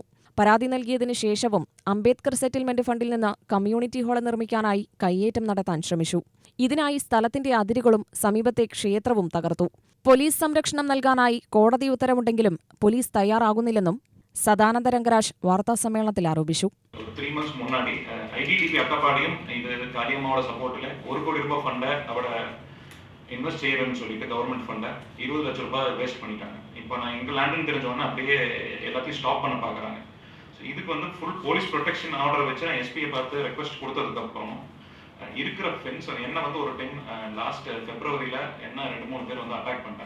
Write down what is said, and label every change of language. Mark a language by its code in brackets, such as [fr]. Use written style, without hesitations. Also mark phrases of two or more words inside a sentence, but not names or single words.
[ml] പരാതി നൽകിയതിനു ശേഷവും അംബേദ്കർ സെറ്റിൽമെന്റ് ഫണ്ടിൽ നിന്ന് കമ്മ്യൂണിറ്റി ഹാൾ നിർമ്മിക്കാനായി കയ്യേറ്റം നടത്താൻ ശ്രമിച്ചു. ഇതിനായി സ്ഥലത്തിന്റെ അതിരുകളും സമീപത്തെ ക്ഷേത്രവും തകർത്തു. പോലീസ് സംരക്ഷണം നൽകാനായി കോടതി ഉത്തരവുണ്ടെങ്കിലും പോലീസ് തയ്യാറാകുന്നില്ലെന്നും സദാനന്ദ രംഗരാജ് വാർത്താസമ്മേളനത്തിൽ ആരോപിച്ചു. [ta] 3 months முன்னாடி IDDP அட்டப்பாடியும் இது காளியம்மாவோட சப்போர்ட்ல 1 கோடி ரூபாய் ஃபண்டை அவட இன்வெஸ்ட் செய்யறேன்னு சொல்லிட்டு [en] government fund [ta] 20 லட்சம் ரூபாய் வேஸ்ட் பண்ணிட்டாங்க. இப்போ நான் எங்க லேண்டுன்னு தெரிஞ்சோன்னா அப்படியே எல்லாத்தையும் ஸ்டாப் பண்ண பார்க்குறாங்க. ஸோ இதுக்கு வந்து [en] full police protection order [ta] வச்சு நான் எஸ்பியை பார்த்து ரெக்வஸ்ட் கொடுத்ததுக்கு அப்புறம் இருக்கிற ஃபென்ஸ் என்ன வந்து ஒரு [en] time last February [ta] என்ன 2-3 பேர் வந்து அட்டாக் பண்ணிட்டாங்க.